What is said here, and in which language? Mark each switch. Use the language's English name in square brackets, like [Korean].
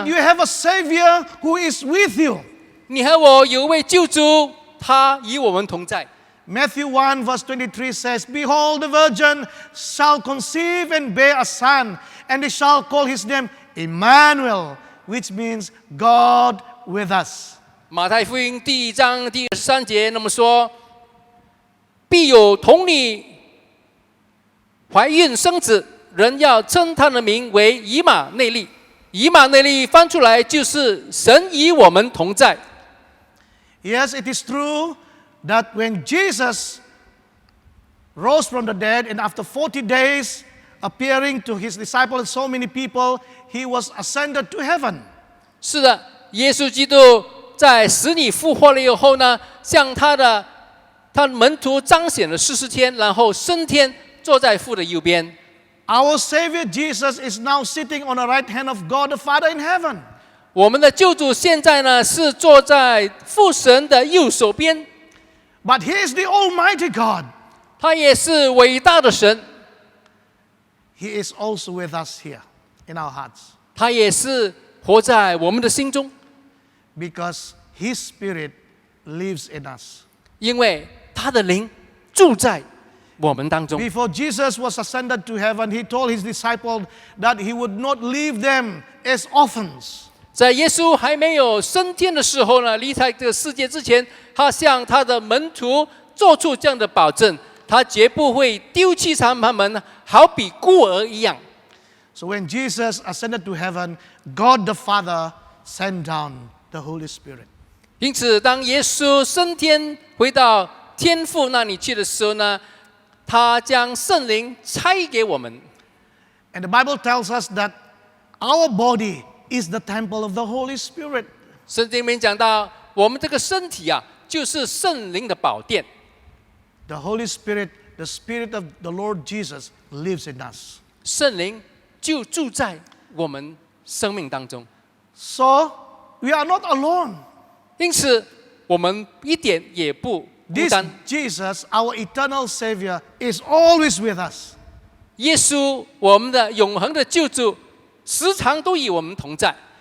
[English] That？ you have a Savior who is with you. [Chinese] 你和我有一位救主，他与我们同在。 [English] Matthew 1 verse 23 says, Behold, the virgin shall conceive and bear a son, and they shall call his name Emmanuel, which means God with us. [Chinese] 马太福音第1章第23节那么说：必有童女怀孕生子，人要称他的名为以马内利。以马内利翻出来就是神与我们同在。 [English] Yes, it is true that when Jesus rose from the dead and after 40 days appearing to his disciples and so many people, he was ascended to heaven. [Chinese] 是的，耶稣基督在死里复活了以后呢，向他的门徒彰显了40天，然后升天，坐在父的右边。 [English] Our Savior Jesus is now sitting on the right hand of God the Father in heaven. [Chinese] 我们的救主现在呢是坐在父神的右手边， [English] But He is the Almighty God. [Chinese] 他也是伟大的神， [English] He is also with us here in our hearts [Chinese] 他也是活在我们的心中， [English] because His Spirit lives in us. [Chinese] 因为他的灵住在我们当中。 [English] Before Jesus was ascended to heaven, He told His disciples that He would not leave them as orphans. [Chinese] 在耶稣还没有升天的时候呢，离开这个世界之前，他向他的门徒做出这样的保证，他绝不会丢弃他们，好比孤儿一样。 [English] So when Jesus ascended to heaven, God the Father sent down the Holy Spirit. [Chinese] 因此，当耶稣升天回到天父那里去的时候呢，他将圣灵差给我们。 [English] And the Bible tells us that our body is the temple of the Holy Spirit. [Chinese] 圣经里面讲到，我们这个身体啊，就是圣灵的宝殿。 [English] The Holy Spirit, the Spirit of the Lord Jesus, lives in us. [Chinese] 圣灵就住在我们生命当中， [English] So we are not alone. [Chinese] 因此我们一点也不孤 [English] This [Chinese] 单。 [English] Jesus, our eternal Savior, is always with us. [Chinese] 耶稣，我们的永恒的救主，时常都与我们同在。